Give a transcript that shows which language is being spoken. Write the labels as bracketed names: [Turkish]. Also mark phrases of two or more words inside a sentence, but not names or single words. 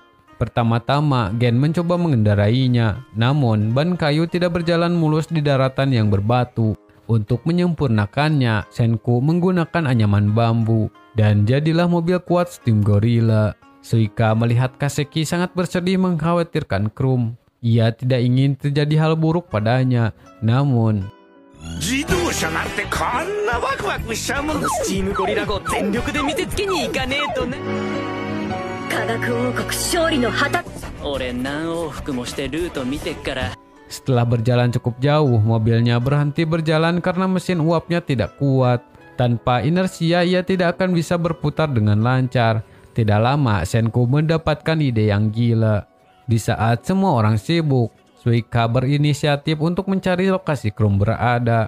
[Indonesian] Pertama-tama Gen mencoba mengendarainya, namun ban kayu tidak berjalan mulus di daratan yang berbatu. Untuk menyempurnakannya, Senku menggunakan anyaman bambu, dan jadilah mobil kuat Steam Gorilla. Suika melihat Kaseki sangat bersedih mengkhawatirkan Krum. Ia tidak ingin terjadi hal buruk padanya, namun [Japanese] 自動車なんてこんなワクワクしちゃうもんだ。スチームゴリラ号全力で見せつけに行かねえとね。科学王国勝利の旗。俺何往復もしてルート見てっから。 [Indonesian] Setelah berjalan cukup jauh, mobilnya berhenti berjalan karena mesin uapnya tidak kuat. Tanpa inersia, ia tidak akan bisa berputar dengan lancar. Tidak lama, Senku mendapatkan ide yang gila. Di saat semua orang sibuk, Suika berinisiatif untuk mencari lokasi Krum berada.